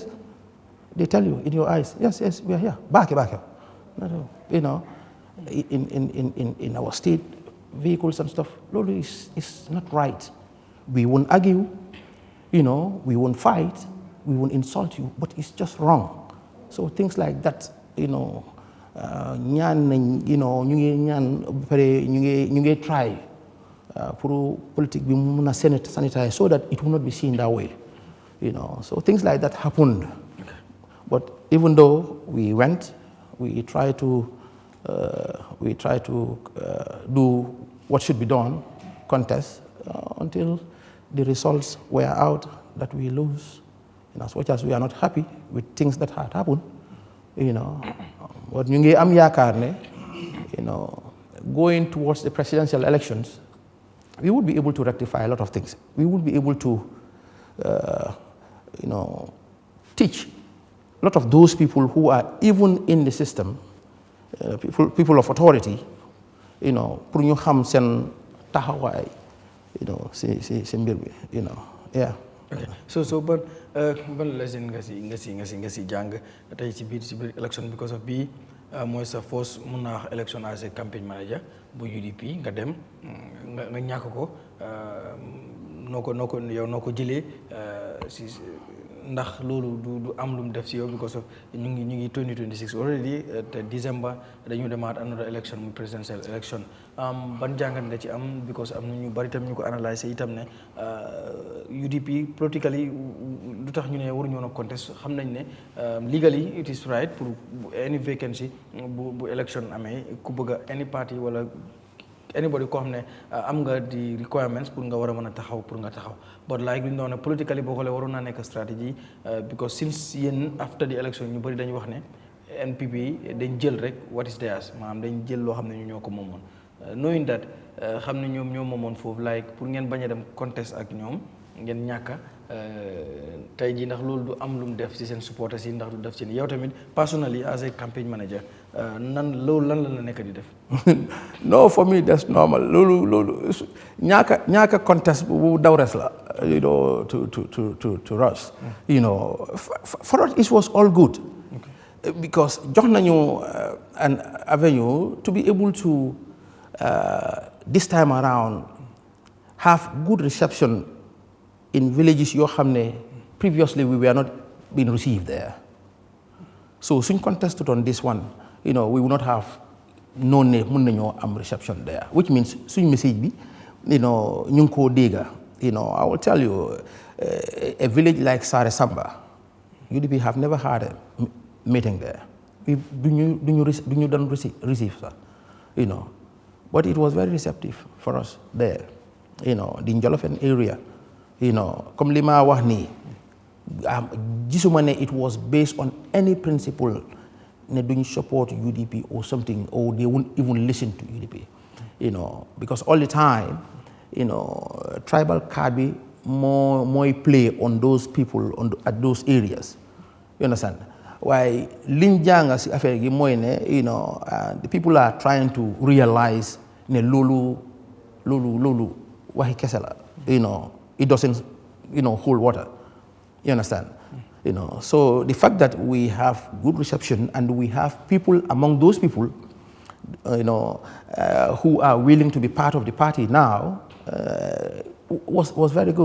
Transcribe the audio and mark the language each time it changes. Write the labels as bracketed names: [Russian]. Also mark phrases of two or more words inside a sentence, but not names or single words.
[English] They tell you in your eyes, yes, yes, we are here. Back here. No, in our state vehicles and stuff, Lolo is not right. We won't argue, we won't fight, we won't insult you, but it's just wrong. So things like that, [Wolof] ñu ngi try pour politique bi mu mun a [English] sanitize so that it will not be seen that way, So things like that happened. But even though we went, we try to do what should be done, contest, until the results were out that we lose. As much as we are not happy with things that had happened, but [Wolof] ñu ngi am yaakaar ne, [English] going towards the presidential elections, we would be able to rectify a lot of things. We would be able to, teach a lot of those people who are even in the system, people of authority, [Wolof] pour ñu xam seen taxawaay, si mbir bi, [English] yeah. [Wolof] Okay. So ban lesson nga si jàng tey ci biir election [English] because of [Wolof] bii mooy sa first mun naa wax [English] election as a campaign manager [Wolof] bu UDP nga dem nga ñàkk ko noo ko jëlee si ndax loolu du am lu mu def si yow because of ñu ngi 2026 already te December dañu demaat [English] another election [Wolof] mu [English] presidential election [Wolof] ban jàngat nga ci am because am na ñu bari tam ñu ko analyser itam ne UDP politically lu tax ñu ne waruñu woon a contest xam nañ ne [English] legally it is right [Wolof] pour [English] any vacancy [Wolof] bu election amee ku bëgg [English] any party [Wolof] wala anybody koo xam ne am nga di requirements pour nga war a mën a taxaw pour nga taxaw [English] but like [Wolof] li ñu doon ne politically boo xoolee waroon naa nekk [English] strategy because since [Wolof] yéen [English] after the election [Wolof] ñu bëri dañu wax ne NPP dañ jël rek [English] what is theirs [Wolof] maanaam dañ jël loo xam ne ñu ñoo ko moomoon [English] knowing that [Wolof] xam ne ñoom ñoo moomoon foofu like pour ngeen bañ a dem contest ak ñoom ngeen ñàkka tey jii ndax loolu du am lu mu def ci seen supporters yi ndax du def ci yow tamit [English] personally as a campaign manager [Wolof] loolu lan la nekk di def. [English] No, for me that's normal. [Wolof] loolu ñàkka contest bu daw res la [English] to us. For us it was all good. Okay. Because [Wolof] jox nañu [English] an avenue to be able to this time around have good reception in villages [Wolof] yoo xam ne [English] previously we were not being received there. So suñ contested on this one, we would not have known [Wolof] ne mun nañoo am [English] reception there, which means [Wolof] suñ message bi ñu ngi koo dégga. [English] I will tell you a village like Sare Samba, UDP have never had a meeting there. [Wolof] duñu doon receive sax, [English] but it was very receptive for us there. The Njolofen area, [Wolof] comme li ma wax nii gisuma ne [English] it was based on any principle [Wolof] ne duñ [English] support UDP or something, or they won't even listen to UDP, because all the time, tribal card [Wolof] bi mooy [English] play on those people at those areas, you understand? [Wolof] Waaye liñ jàng si affaire gi mooy ne [English] the people are trying to realize [Wolof] ne loolu waxi kese la, [English] it doesn't hold water, you understand? So the fact that we have good reception and we have people among those people who are willing to be part of the party now was very good.